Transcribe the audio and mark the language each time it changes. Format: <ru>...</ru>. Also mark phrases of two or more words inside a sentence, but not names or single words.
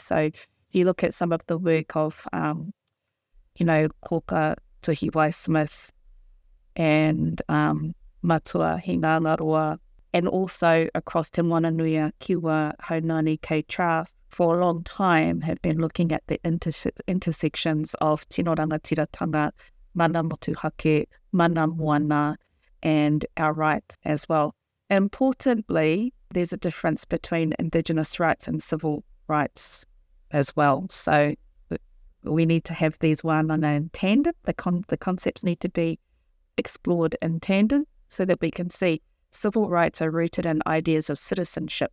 <en>So if you look at some of the work of, Koka Tuhiwai Smith and Matua Hingangaroa, and also across Te Moananui Kiwa Haunani Kei Trask, for a long time have been looking at the intersections of</en> <mi>tino rangatiratanga, mana motuhake, mana moana,</mi> <en>and our rights as well. Importantly, there's a difference between Indigenous rights and civil rights as well. So we need to have these wānanga in tandem. The concepts need to be explored in tandem so that we can see civil rights are rooted in ideas of citizenship.</en>